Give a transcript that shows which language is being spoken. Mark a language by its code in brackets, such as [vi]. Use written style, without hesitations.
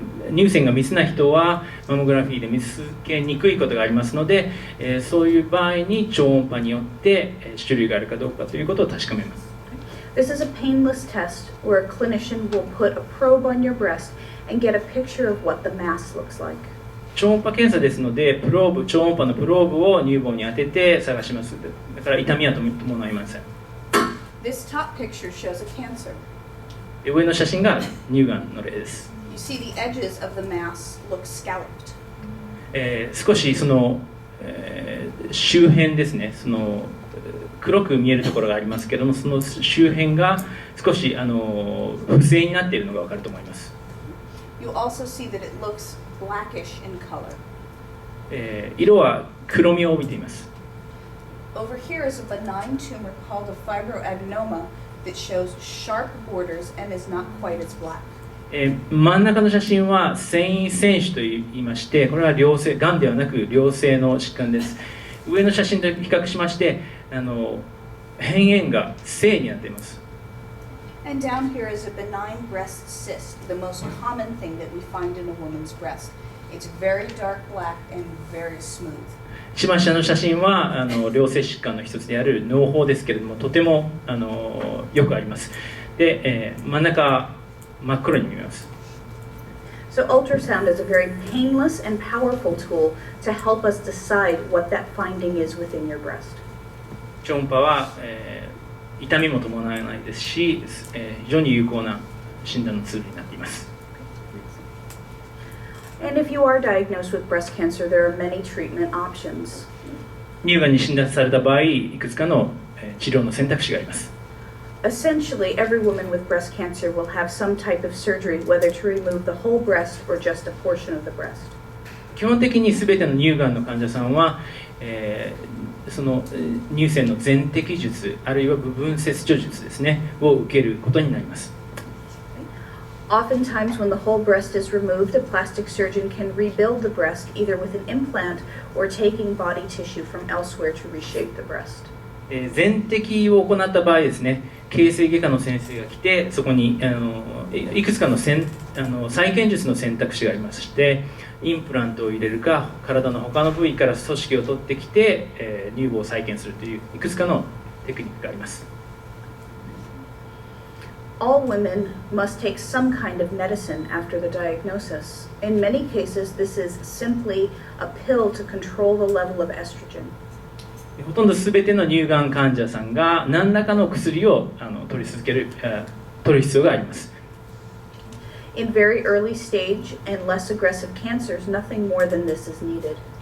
[ja] 乳腺が密な人はマモグラフィーで見つけにくいことがありますので、そういう場合に超音波によって種類があるかどうかということを確かめます。 [en] This is a painless test where a clinician will put a probe on your breast and get a picture of what the mass looks like. [ja] 超音波検査ですので、超音波のプローブを乳房に当てて探します。だから痛みは伴いません。 [en] This top picture shows a cancer. [ja] 上の写真が乳がんの例です。 [en] You see the edges of the mass look scalloped. [ja] 少しその、周辺ですね、その黒く見えるところがありますけども、その周辺が少し不正になっているのが分かると思います。 [en] You also see that it looks blackish in color. [ja] 色は黒みを帯びています。 [en] Over here is a benign tumor called a fibroadenoma that shows sharp borders and is not quite as black. [ja] 真ん中の写真は繊維腺腫といいまして、これは良性、がんではなく良性の疾患です。上の写真と比較しまして、辺縁が正になっています。 [en] And down here is a benign breast cyst, the most common thing that we find in a woman's breast. It's very dark black and very smooth. [ja] 一番下の写真は良性疾患の一つである嚢胞ですけれども、とてもよくあります。で、真ん中真っ黒に見えます。 [en] So ultrasound is a very painless and powerful tool to help us decide what that finding is within your breast. [ja] 超音波は、痛みも伴わないですし、非常に有効な診断のツールになっています。 [en] And if you are diagnosed with breast cancer, there are many treatment options. [ja] 乳がんに診断された場合、いくつかの治療の選択肢があります。 [en] Essentially, every woman with breast cancer will have some type of surgery, whether to remove the whole breast or just a portion of the breast. [ja] 基本的に全ての乳がんの患者さんは、その乳腺の全摘術あるいは部分切除術ですねを受けることになります。 [en] Oftentimes, when the whole breast is removed, a plastic surgeon can rebuild the breast either with an implant or taking body tissue from elsewhere to reshape the breast. [ja] 全摘を行った場合ですね、形成外科の先生が来て、そこにいくつかの再建術の選択肢がありまして、インプラントを入れるか、体の他の部位から組織を取ってきて、乳房を再建するといういくつかのテクニックがあります。 [en] All women must take some kind of medicine after the diagnosis. In many cases, this is simply a pill to control the level of estrogen. [ja] ほとんど全ての乳がん患者さんが何らかの薬を取る必要があります。 [en] In very early stage and less aggressive cancers, nothing more than this is needed.